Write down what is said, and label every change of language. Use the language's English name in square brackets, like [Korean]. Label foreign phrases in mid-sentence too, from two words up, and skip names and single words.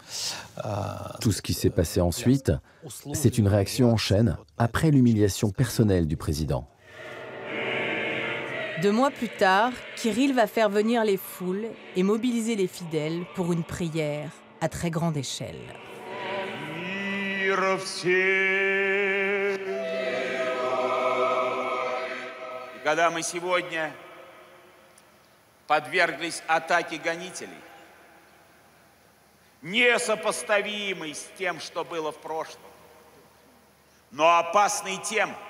[French] Tout ce qui s'est passé ensuite, c'est une réaction en chaîne après l'humiliation personnelle du président. 2 mois plus tard, Kirill va faire venir les foules et mobiliser les fidèles pour une prière à très grande échelle. [Russian] Когда мы сегодня подверглись атаке гонителей, несопоставимой с тем, что было в прошлом, но опасной тем,